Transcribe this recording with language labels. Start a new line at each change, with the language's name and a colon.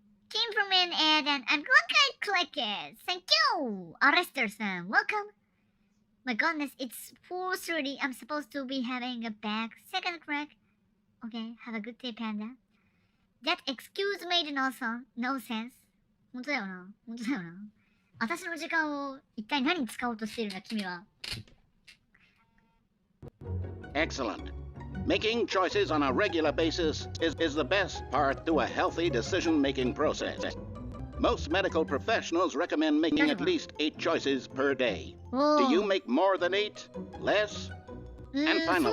English: Came from an ad and I'm glad I clicked it. Thank you, Arrester-san. Welcome. My goodness, it's 4:30. I'm supposed to be having a back second crack. Okay, have a good day, Panda. That excuse made no sense.
Japanese: 本当だよな。本当だよな。私の時間を一体何に使おうとしてるんだ、君は。
English: Excellent. Making choices on a regular basis is the best part to a healthy decision-making process. Most medical professionals recommend making at least 8 choices per day. Do you make more than 8? Less? And finally,